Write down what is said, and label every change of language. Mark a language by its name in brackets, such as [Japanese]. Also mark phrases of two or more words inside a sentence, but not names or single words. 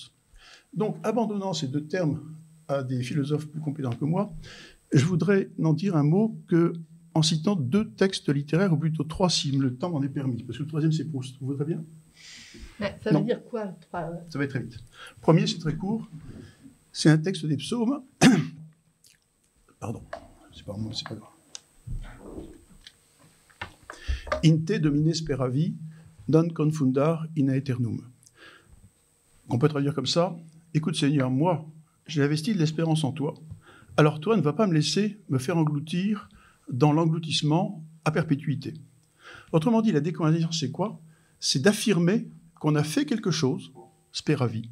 [French] Donc, abandonnant ces deux termes à des philosophes plus compétents que moi, Je voudrais n'en dire un mot qu'en citant 2 textes littéraires, ou plutôt 3 si le temps m'en est permis, parce que le 3e c'est Proust. Vous voudrez bien? Ça veut dire quoi? Ça va être très vite. Premier, c'est très court. C'est un texte des psaumes. Pardon, c'est pas grave. [Latin] In te domine speravi, non confundar in aeternum. [French] On peut traduire comme ça. Écoute Seigneur, moi, j'ai investi de l'espérance en toi. Alors toi, ne va pas me laisser me faire engloutir dans l'engloutissement à perpétuité. Autrement dit, la décoïncidence, c'est quoi? C'est d'affirmer qu'on a fait quelque chose, speravi.